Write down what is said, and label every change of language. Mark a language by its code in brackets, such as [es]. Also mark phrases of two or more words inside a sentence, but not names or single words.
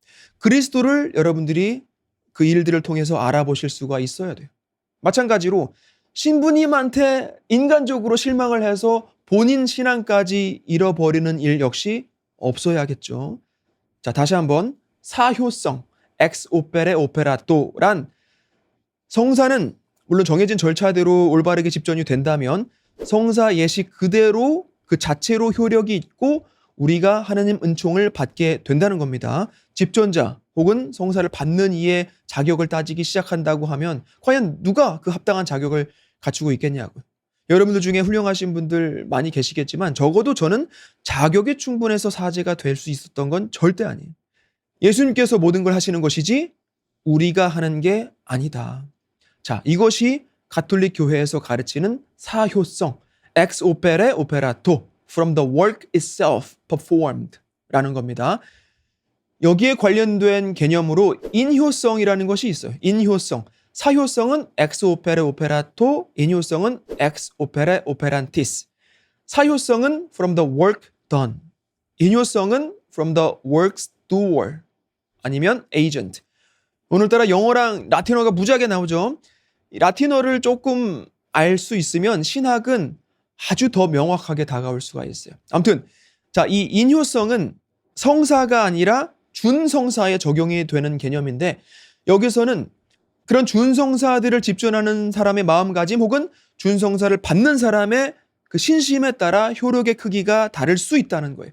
[ko] 그리스도를 여러분들이 그 일들을 통해서 알아보실 수가 있어야 돼요. 마찬가지로 신부님한테 인간적으로 실망을 해서 본인 신앙까지 잃어버리는 일 역시 없어야겠죠. 자, 다시 한번 사효성, [la] ex opere operato [ko] 란 성사는 물론 정해진 절차대로 올바르게 집전이 된다면 성사 예식 그대로 그 자체로 효력이 있고 우리가 하나님 은총을 받게 된다는 겁니다. 집전자 혹은 성사를 받는 이의 자격을 따지기 시작한다고 하면 과연 누가 그 합당한 자격을 갖추고 있겠냐고요. 여러분들 중에 훌륭하신 분들 많이 계시겠지만 적어도 저는 자격이 충분해서 사제가 될 수 있었던 건 절대 아니에요. 예수님께서 모든 걸 하시는 것이지 우리가 하는 게 아니다. 자, 이것이 가톨릭 교회에서 가르치는 사효성, [la] ex opere operato, [en] from the work itself performed [ko] 라는 겁니다. 여기에 관련된 개념으로 인효성이라는 것이 있어요. 인효성. 사효성은 [la] ex opere operato, [ko] 인효성은 [la] ex opere operantis. [ko] 사효성은 [en] from the work done. [ko] 인효성은 [en] from the works doer. [ko] 아니면 agent. 오늘따라 영어랑 라틴어가 무지하게 나오죠. 이 라틴어를 조금 알 수 있으면 신학은 아주 더 명확하게 다가올 수가 있어요. 아무튼 자, 이 인효성은 성사가 아니라 준성사에 적용이 되는 개념인데 여기서는 그런 준성사들을 집전하는 사람의 마음가짐 혹은 준성사를 받는 사람의 그 신심에 따라 효력의 크기가 다를 수 있다는 거예요.